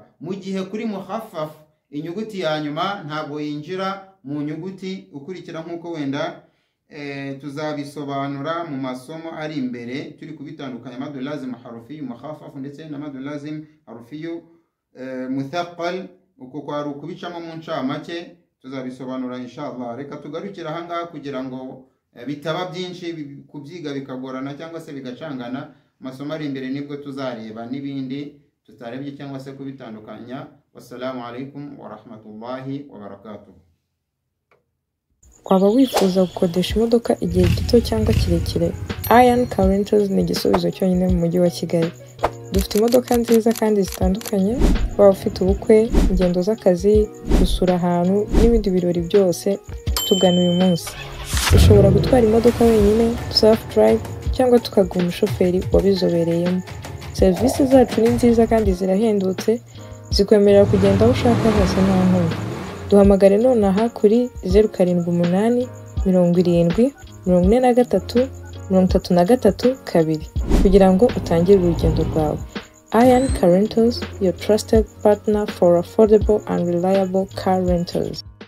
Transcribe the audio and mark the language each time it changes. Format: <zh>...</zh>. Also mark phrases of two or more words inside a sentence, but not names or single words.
<rw>Mu gihe kuri mukhaffaf inyuguti ya nyuma ntabwo yinjira mu nyuguti ukurikira, nk'uko wenda tuzabisobanura mu masomo ari imbere turi kubitandukanya</rw> <ar>مد لازم حرفي مخفف</ar> <rw>ndetse na</rw> <ar>مد لازم حرفي مثقل.</ar> <rw>Uko kwari ukubicamo mu ncamake, tuzabisobanura inshallah. Reka tugarukira aha ngaha kugira ngo bitaba byinshi kubyiga bikagorana cyangwa se bigacangana. Masomo ari imbere nibwo tuzareba n'ibindi tutarebye cyangwa se kubitandukanya.</rw> <ar>والسلام عليكم ورحمة الله وبركاته.</ar> <rw>Waba wifuza gukodesha imodoka igihe gito cyangwa kirekire? Ian Car Rentals ni igisubizo cyonyine mu mujyi wa Kigali. Dufite imodoka nziza kandi zitandukanye, waba ufite ubukwe, ingendo z'akazi, gusura ahantu n'ibindi birori byose, tugana uyu munsi. Ushobora gutwara imodoka wenyine,</rw> <en>self drive,</en> <rw>cyangwa tukaguha umushoferi wabizobereyemo. Serivisi zacu ni nziza kandi zirahendutse, zikwemerera kugenda aho ushaka hose nta nkomyi. Duhamagare nonaha kuri 078 70 43 33 kugira ngo utangire urugendo rwawe.</rw> <en>Ian Car Rentals, your trusted partner for affordable and reliable car rentals.</en>